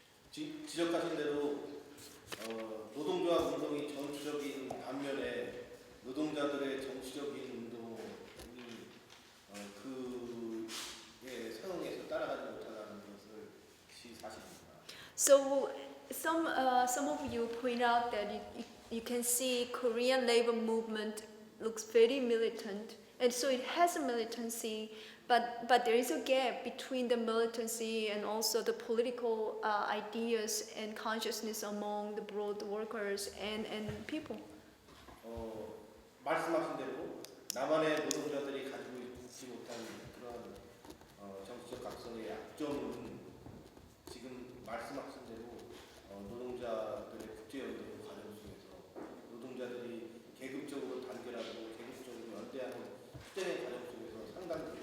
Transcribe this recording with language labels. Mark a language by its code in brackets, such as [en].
[ko] 지적하신 대로 노동조합 운동이 정치적인 반면에 노동자들의 정치적인 운동이 그에 상응해서 따라가지 못하는 것이 사실입니다. [en] So some of you point out that you can see Korean labor movement looks very militant, and so it has a militancy, but there is a gap between the militancy and also the political ideas and consciousness among the broad workers and people. [ko] 말씀하신 대로 남한의 노동자들이 가지고 있지 못한 그런 정치적 각성의 약점은 지금 말씀하신 대로 노동자들의 국제연대 과정 속에서 노동자들이 계급적으로 단결하고 계급적으로 연대하는 투쟁의 과정 속에서 상당히